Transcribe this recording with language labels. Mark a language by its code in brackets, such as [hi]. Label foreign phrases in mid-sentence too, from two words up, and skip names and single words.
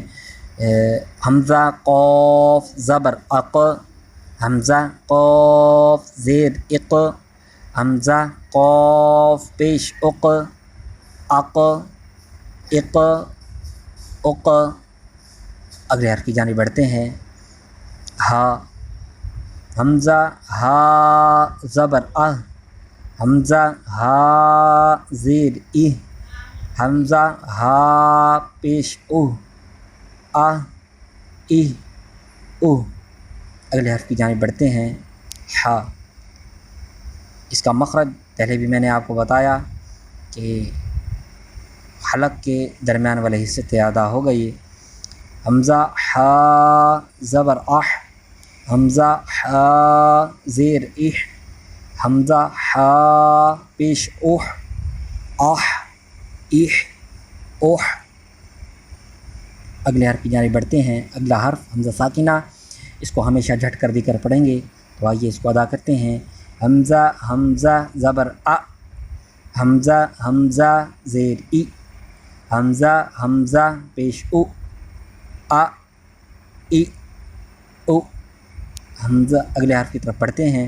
[ur] حمزہ قاف زبر اق، حمزہ قاف زیر اق، حمزہ قاف پیش اق، اگلے حرف کی جانب بڑھتے ہیں۔ ہا، حمزہ ہا زبر اہ، حمزہ ہا زیر اہ، حمزہ ہا پیش اہ، اگلے حرف کی جانب بڑھتے ہیں۔ ہا، اس کا مخرج پہلے بھی میں نے آپ کو بتایا کہ حلق کے درمیان والے حصے سے ادا ہوگا یہ۔ حمزہ ہا زبر اح، حمزہ ہا زیر اح، حمزہ ہا پیش اح، اگلے حرف کی جانب بڑھتے ہیں۔ اگلا حرف حمزہ ساکنہ، اس کو ہمیشہ جھٹ کر دی کر پڑھیں گے، تو آئیے اس کو ادا کرتے ہیں۔ حمزہ زبر ا، حمزہ زیر ای، حمزہ پیش او، حمزہ اگلے حرف کی طرف پڑھتے ہیں.